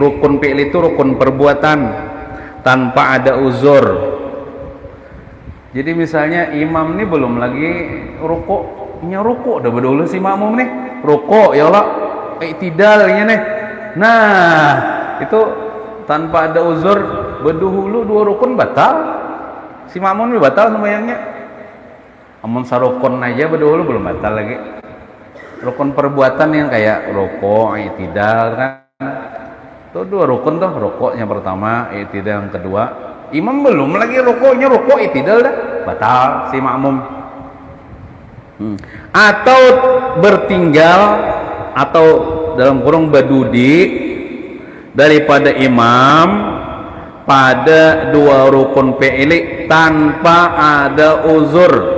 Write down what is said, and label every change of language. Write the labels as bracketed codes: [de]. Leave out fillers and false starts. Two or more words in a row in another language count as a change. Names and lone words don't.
[id] Rukun fi'li itu rukun perbuatan tanpa ada uzur. Jadi misalnya imam nih belum lagi rukuknya, rukuk udah berdulu si makmum nih rukuk ya Allah i'tidalnya nih. Nah itu tanpa ada uzur berdahulu 2 rukun batal, si makmum nih batal sembahyangnya. [bjn] Amun sarukun aja berdahulu belum batal lagi. [id] Rukun perbuatan yang kayak rukuk, i'tidal kan itu 2 rukun tuh, rukuknya pertama, i'tidal yang kedua. Imam belum lagi rukuknya, rukuk i'tidal dah batal si makmum. Atau bertinggal atau dalam kurung berdudi daripada imam pada 2 rukun fi'li tanpa ada uzur.